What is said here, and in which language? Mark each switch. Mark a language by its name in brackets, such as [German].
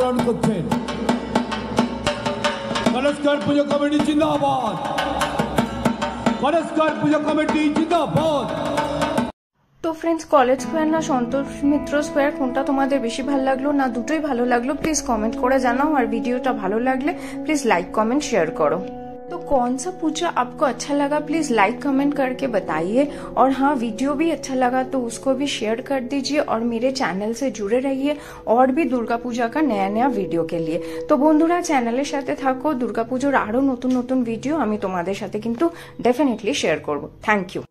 [Bangla] করছেন কলেজকার পুজো কমিটি জিন্দাবাদ, কলেজকার পুজো কমিটি জিন্দাবাদ। তো ফ্রেন্ডস, কলেজ স্কোয়ার না সন্তোষ মিত্র স্কোয়ার, কোনটা তোমাদের বেশি ভালো লাগলো, না দুটোই ভালো লাগলো, প্লিজ कमेंट করে জানাও। আর ভিডিওটা ভালো লাগলে [Hindi] प्लीज लाइक कमेंट शेयर करो। तो कौन सा पूजा आपको अच्छा लगा प्लीज लाइक कमेंट करके बताइए। और हाँ, वीडियो भी अच्छा लगा तो उसको भी शेयर कर दीजिए और मेरे चैनल से जुड़े रहिए और भी दुर्गा पूजा का नया नया ভিডিও के लिए। [Bangla] তো বন্ধুরা, চ্যানেলের সাথে থাকো, দুর্গা পুজোর আরো নতুন নতুন ভিডিও আমি তোমাদের সাথে কিন্তু ডেফিনেটলি শেয়ার করব। Thank you.